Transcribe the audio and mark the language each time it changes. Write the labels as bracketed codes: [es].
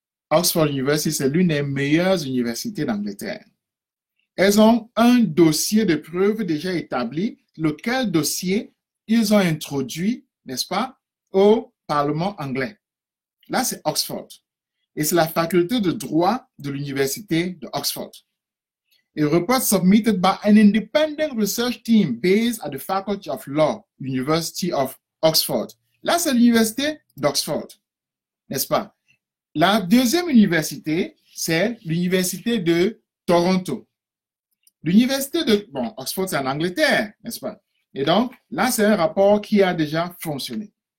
[fr] Oxford University, c'est l'une des meilleures universités d'Angleterre. Elles ont un dossier de preuves déjà établi, lequel dossier ils ont introduit, n'est-ce pas, au Parlement anglais. Là, c'est Oxford. Et c'est la faculté de droit de l'université de Oxford. [en] A report submitted by an independent research team based at the Faculty of Law, University of Oxford. [fr] Là, c'est l'université d'Oxford, n'est-ce pas? La deuxième université, c'est l'université de Toronto. L'université de, Oxford, c'est en Angleterre, n'est-ce pas? Et donc, là, c'est un rapport qui a déjà fonctionné.